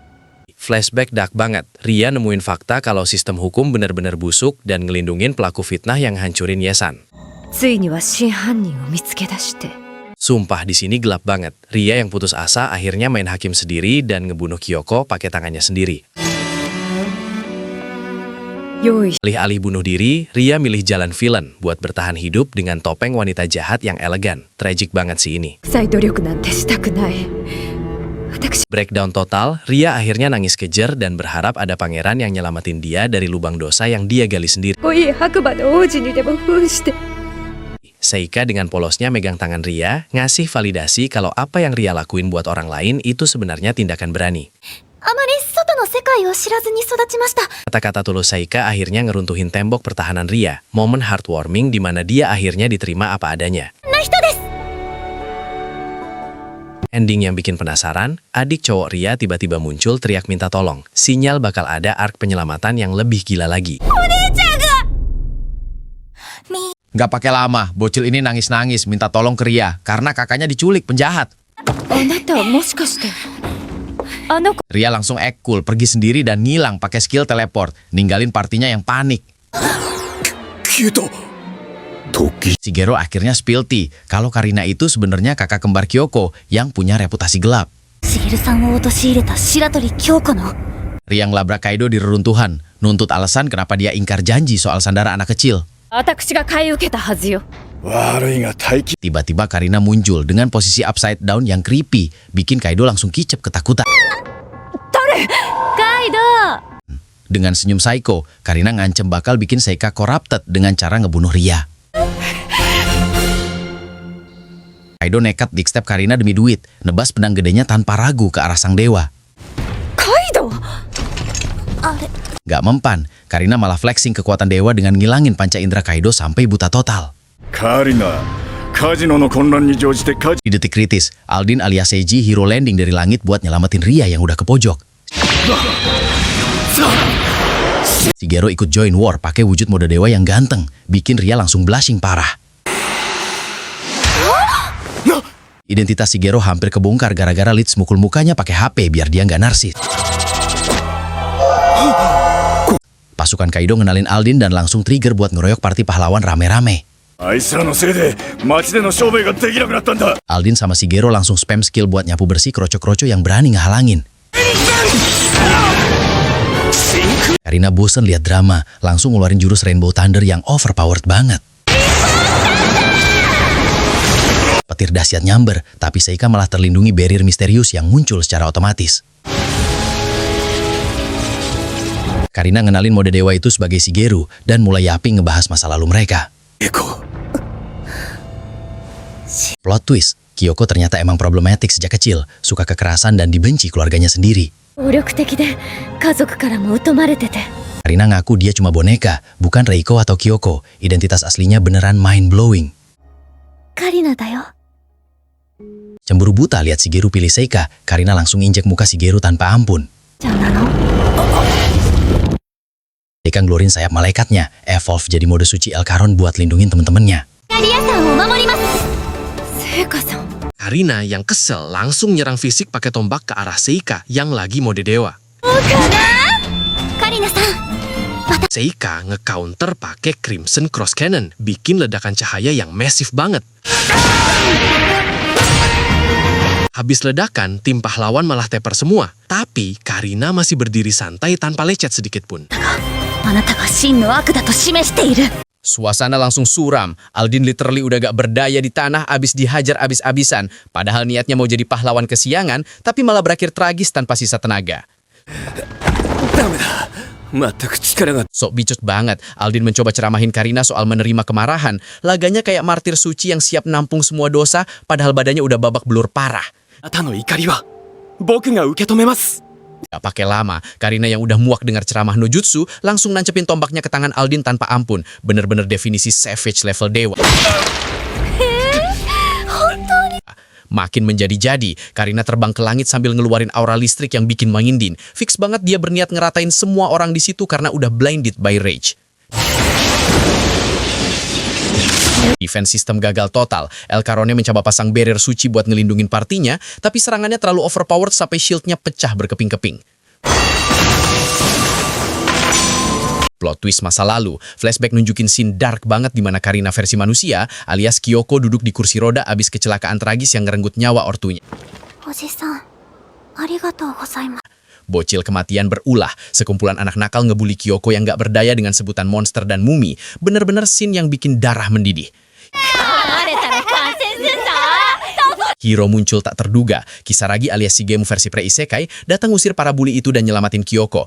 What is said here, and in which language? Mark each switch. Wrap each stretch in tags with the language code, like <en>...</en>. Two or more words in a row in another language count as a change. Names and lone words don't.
<ja>はい、もちろんです。</ja> <en>Flashback dark banget.</en> <id>Ria nemuin fakta kalau sistem hukum benar-benar busuk dan ngelindungin pelaku fitnah yang hancurin Yesan.</id> <ja>ついには真犯人を見つけ出して</ja> <id>Sumpah di sini gelap banget. Ria yang putus asa akhirnya main hakim sendiri dan ngebunuh Kyoko pakai tangannya sendiri. 用意 Alih-alih bunuh diri, Ria milih jalan villain buat bertahan hidup dengan topeng wanita jahat yang elegan. Tragic banget sih ini.</id> <ja>再努力なんてしたくない私</ja> <id>Breakdown total, Ria akhirnya nangis kejer dan berharap ada pangeran yang nyelamatin dia dari lubang dosa yang dia gali sendiri.</id> <ja>こいい白馬の王子にでも扮して</ja> <id>Seika dengan polosnya megang tangan Ria, ngasih validasi kalau apa yang Ria lakuin buat orang lain itu sebenarnya tindakan berani.</id> <ja>あまり外の世界を知らずに育ちました。</ja> <id>Kata-kata tulus Seika akhirnya ngeruntuhin tembok pertahanan Ria. Momen heartwarming di mana dia akhirnya diterima apa adanya.</id> <ja>な人です。</ja> <id>Ending yang bikin penasaran, adik cowok Ria tiba-tiba muncul teriak minta tolong. Sinyal bakal ada arc penyelamatan yang lebih gila lagi. Gak pakai lama, bocil ini nangis-nangis minta tolong ke Ria karena kakaknya diculik penjahat.</id> <ja>あなたもしかしてあの子</ja> <id>Ria langsung</id> <en>act cool,</en> <id>pergi sendiri dan ngilang pakai skill teleport, ninggalin partinya yang panik.</id> <ja>消えた。時</ja> <id>Shigeru akhirnya</id> <en>spill tea</en> <id>kalau Karina itu sebenarnya kakak kembar Kyoko yang punya reputasi gelap.</id> <ja>しげるさんを陥れた白鳥京子の</ja> <id>Ria ngelabrak Kaido di reruntuhan, nuntut alasan kenapa dia ingkar janji soal sandara anak kecil.</id> <ja>私が買い受けたはずよ悪いが待機。</ja> <id>Tiba-tiba Karina muncul dengan posisi</id> <en>upside down</en> <id>yang creepy, bikin Kaido langsung kicep ketakutan. カイド Dengan senyum psycho, Karina ngancem bakal bikin Seika corrupted dengan cara ngebunuh Ria. Kaido nekat dikstep Karina demi duit, nebas pedang gedenya tanpa ragu ke arah sang dewa. カイドあれ Gak mempan, Karina malah flexing kekuatan dewa dengan ngilangin panca indera Kaido sampai buta total.</id> <ja>カリナ、カジノの混乱に乗じてカジ</ja> <id>Di detik kritis, Aldin alias Seiji</id> <en>hero landing</en> <id>dari langit buat nyelamatin Ria yang udah ke pojok. Shigeru ikut</id> <en>join war</en> <id>pakai wujud mode dewa yang ganteng, bikin Ria langsung blushing parah. Identitas Shigeru hampir kebongkar gara-gara Leeds mukul mukanya pakai HP biar dia nggak narsis. Pasukan Kaido ngenalin Aldin dan langsung trigger buat ngeroyok party pahlawan rame-rame.</id> <ja>あいつらのせいで街での商売ができなくなったんだ。</ja> <id>Aldin sama Shigeru langsung</id> <en>spam skill</en> <id>buat nyapu bersih kroco-kroco yang berani ngehalangin. Karina bosen lihat drama, langsung ngeluarin jurus Rainbow Thunder yang overpowered banget. Petir dahsyat nyamber, tapi Seika malah terlindungi barrier misterius yang muncul secara otomatis. Karina ngenalin mode dewa itu sebagai Shigeru dan mulai yapping ngebahas masa lalu mereka.</id> <en>Plot twist,</en> <id>Kyoko ternyata emang problematik sejak kecil, suka kekerasan dan dibenci keluarganya sendiri.</id> <ja>暴力的で家族からも疎まれてて</ja> <id>Karina ngaku dia cuma boneka, bukan Reiko atau Kyoko. Identitas aslinya beneran mind-blowing.</id> <ja>カリナだよ</ja> <id>Cemburu buta lihat Shigeru pilih Seika, Karina langsung injek muka Shigeru tanpa ampun.</id> <ja>じゃなの</ja> <id>Seika ngeluarin sayap malaikatnya, evolve jadi mode suci Elkaron buat lindungin temen-temennya.</id> <ja>カリアさんを守ります聖華さん</ja> <id>Karina yang kesel langsung nyerang fisik pakai tombak ke arah Seika yang lagi mode dewa. カリナさん Seika nge-counter pakai Crimson Cross Cannon, bikin ledakan cahaya yang massive banget. Habis ledakan, tim pahlawan malah teper semua. Tapi Karina masih berdiri santai tanpa lecet sedikit pun.</id> <ja>あなたが真の悪だと示している</ja> <id>Suasana langsung suram. Aldin literally udah gak berdaya di tanah abis dihajar abis-abisan. Padahal niatnya mau jadi pahlawan kesiangan, tapi malah berakhir tragis tanpa sisa tenaga.</id> <ja>ダメだ。全く力が</ja> <id>Sok bicut banget, Aldin mencoba ceramahin Karina soal menerima kemarahan. Laganya kayak martir suci yang siap nampung semua dosa, padahal badannya udah babak belur parah.</id> <ja>あなたの怒りは僕が受け止めます。</ja> <id>Gak pakai lama, Karina yang udah muak dengar ceramah</id> <ja>の術</ja> <id>langsung nancepin tombaknya ke tangan Aldin tanpa ampun. Bener-bener definisi</id> <en>savage level</en> <id>dewa. Makin menjadi-jadi, Karina terbang ke langit sambil ngeluarin aura listrik yang bikin mengindin. Fix banget dia berniat ngeratain semua orang di situ karena udah</id> <en>blinded by rage. Defense system</en> <id>gagal total. Elkaronnya mencoba pasang barrier suci buat ngelindungin partinya, tapi serangannya terlalu overpowered sampai shieldnya pecah berkeping-keping.</id> <en>Plot twist</en> <id>masa lalu, flashback nunjukin scene dark banget di mana Karina versi manusia alias Kyoko duduk di kursi roda abis kecelakaan tragis yang ngerenggut nyawa ortunya.</id> <ja>おじさんありがとうございます</ja> <id>Bocil kematian berulah, sekumpulan anak nakal ngebully Kyoko yang gak berdaya dengan sebutan monster dan mumi, bener-bener scene yang bikin darah mendidih. Hiro muncul tak terduga. Kisaragi alias Shigemu versi pre-isekai datang usir para bully itu dan nyelamatin Kyoko.</id>